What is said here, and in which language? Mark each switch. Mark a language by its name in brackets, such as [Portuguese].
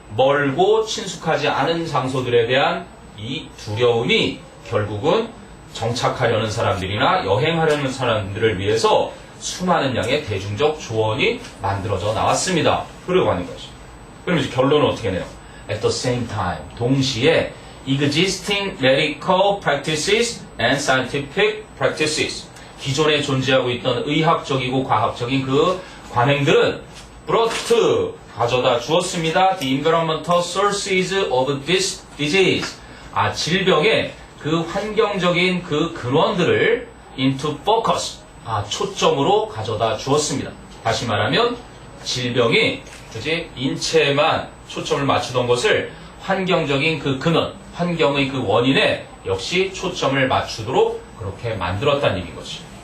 [Korean] 멀고 친숙하지 않은 장소들에 대한 이 두려움이 결국은 정착하려는 사람들이나 여행하려는 사람들을 위해서 수많은 양의 대중적 조언이 만들어져 나왔습니다. 그러고 하는 거죠. 그럼 이제 결론은 어떻게 내요? [English] At the same time, [Korean] 동시에 [English] existing medical practices and scientific practices, [Korean] 기존에 존재하고 있던 의학적이고 과학적인 그 관행들은 [English] brought, [Korean] 가져다 주었습니다. [English] The environmental sources of this disease, [Korean] 질병의 그 환경적인 그 근원들을 [English] into focus, [Korean] 초점으로 가져다 주었습니다. 다시 말하면 질병이 그지 인체에만 초점을 맞추던 것을 환경적인 그 근원, 환경의 그 원인에 역시 초점을 맞추도록 그렇게 만들었다는 얘기인 거지.